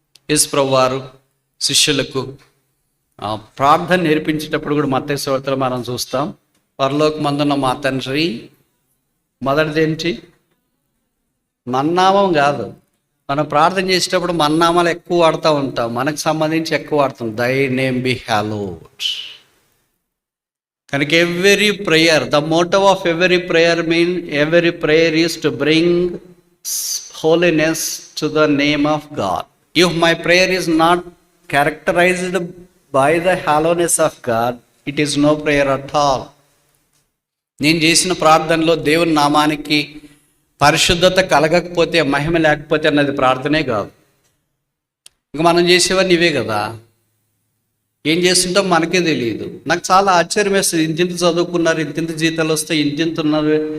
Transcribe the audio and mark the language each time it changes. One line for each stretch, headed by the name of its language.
Telugu: యేసు ప్రభువారు శిష్యులకు ప్రార్థన నేర్పించేటప్పుడు కూడా మత్తయి సువార్తలో మనం చూస్తాం, పరలోకమందున్న మా తండ్రి. మొదటిది ఏంటి? మన్నామం కాదు. మనం ప్రార్థన చేసేటప్పుడు మన్నామాలు ఎక్కువ వాడుతూ ఉంటాం, మనకు సంబంధించి ఎక్కువ వాడుతాం.
English: Thy name be hallowed. కనుక every prayer, the motive of every prayer every prayer is to bring holiness to the name of God. If my prayer is not characterized by the hollowness of God, it is no prayer at all.
Telugu: నేను చేసిన ప్రార్థనలో దేవుని నామానికి పరిశుద్ధత కలగకపోతే, మహిమ లేకపోతే అన్నది ప్రార్థనే కాదు. ఇంకా మనం చేసేవన్నీ ఇవే కదా. ఏం చేస్తుంటాం మనకే తెలియదు. నాకు చాలా ఆశ్చర్యం వేస్తుంది. ఇంతింత చదువుకున్నారు, ఇంతింత జీతాలు వస్తాయి, ఇంతింత ఉన్నారు.